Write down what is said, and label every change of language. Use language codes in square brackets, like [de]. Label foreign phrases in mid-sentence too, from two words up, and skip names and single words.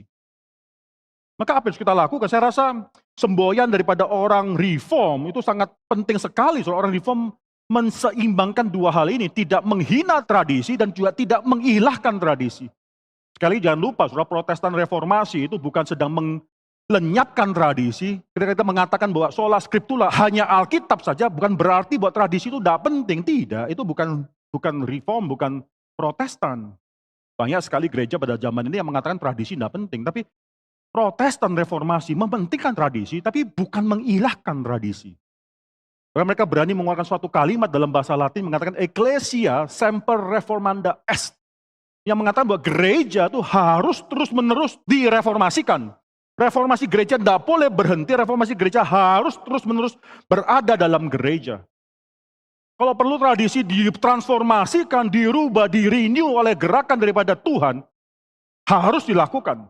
[id] Maka apa yang harus kita lakukan? Saya rasa semboyan daripada orang reform itu sangat penting sekali. Orang reform menseimbangkan dua hal ini. Tidak menghina tradisi dan juga tidak mengilahkan tradisi. Sekali jangan lupa, saudara, Protestan Reformasi itu bukan sedang melenyapkan tradisi. Ketika kita mengatakan bahwa [la] sola scriptura [id] hanya Alkitab saja, bukan berarti bahwa tradisi itu tidak penting. Tidak, itu bukan reform, bukan Protestan. Banyak sekali gereja pada zaman ini yang mengatakan tradisi tidak penting. Tapi Protestan Reformasi mementingkan tradisi, tapi bukan mengilahkan tradisi. Karena mereka berani mengeluarkan suatu kalimat dalam bahasa Latin mengatakan [la] Ecclesia semper reformanda est. [id] Yang mengatakan bahwa gereja itu harus terus-menerus direformasikan. Reformasi gereja tidak boleh berhenti, reformasi gereja harus terus-menerus berada dalam gereja. Kalau perlu tradisi ditransformasikan, dirubah, di-renew oleh gerakan daripada Tuhan, harus dilakukan.